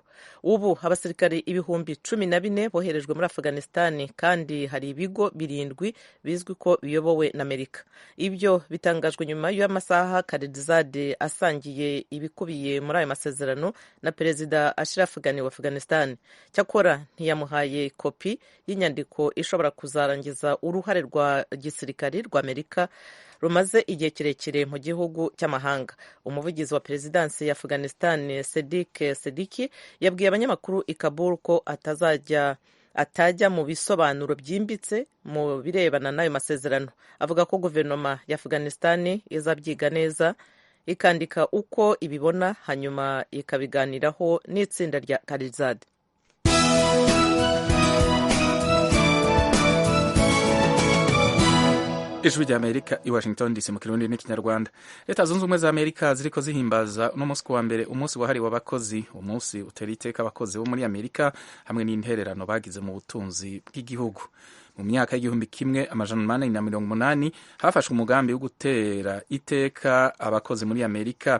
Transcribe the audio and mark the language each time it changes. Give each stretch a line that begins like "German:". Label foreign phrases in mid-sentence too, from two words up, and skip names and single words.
Kinyarwanda: Ubu abasirikare 14,000 boherejwe muri Afghanistan kandi hari ibigo 7 bizwi ko biyobowe na Amerika. Ibyo bitangajwe nyuma y'amasaha Khalilzad asangiye ibikubiye muri ayo masezerano na Perezida Ashraf Ghani wa Afghanistan. Cyakora ntiyamuhaye kopi y'inyandiko ishobora kuzarangiza uruhare rwa gisirikari rwa Amerika rumaze igihe kirekire mu gihugu cy'amahanga. Umuvugizi wa Perezidansi ya Afghanistan Sadiq Siddiqui yabwiye abanyamakuru i Kabul ko atajya mu bisobanuro byimbitse mu birebana n'ayo masezerano. Avuga ko guverinoma ya Afghanistan izabyiga neza ikandika uko ibibona hanyuma ikabiganiraho n'itsinda rya Khalilzad. Ijwi rya Amerika i Washington DC mu Kirundi n'Ikinyarwanda.
Rundi: Leta Zunze Ubumwe za Amerika ziriko zihimbaza uno munsi wa mbere umunsi wahariwe abakozi. Umunsi utera iteka abakozi bo muri Amerika hamwe n'intererano bagize mu butunzi bw'igihugu. Mu myaka y'igihumbi kimwe amajana 880 hafashwe umugambi wo gutera iteka abakozi muri Amerika.